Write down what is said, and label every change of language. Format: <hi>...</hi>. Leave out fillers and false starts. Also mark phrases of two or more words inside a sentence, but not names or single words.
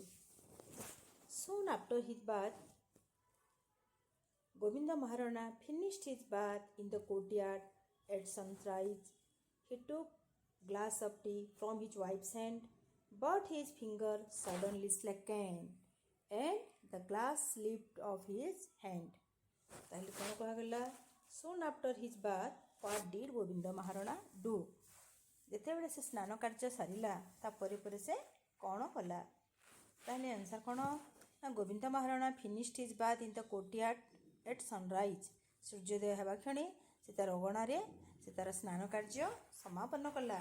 <en>Soon after his bath, Govinda Maharana finished his bath in the courtyard at sunrise. He took glass of tea from his wife's hand, but his finger suddenly slackened and the glass slipped off his hand.</en> <or>ତାହେଲେ କ'ଣ କୁହାଗଲା?</or> <en>Soon after his bath, what did Govinda Maharana do?</en> <or>ଯେତେବେଳେ ସେ ସ୍ନାନ କାର୍ଯ୍ୟ ସାରିଲା ତାପରେ ପରେ ସେ କ'ଣ କଲା? ତାହେଲେ ଆନ୍ସର୍ କ'ଣ?</or> <en>ନା Govinda Maharana finished his bath in the courtyard at sunrise.</en> <or>ସୂର୍ଯ୍ୟୋଦୟ ହେବା କ୍ଷଣି ସେ ତାର ଅଗଣାରେ ସେ ତାର ସ୍ନାନ କାର୍ଯ୍ୟ ସମାପନ କଲା.</or>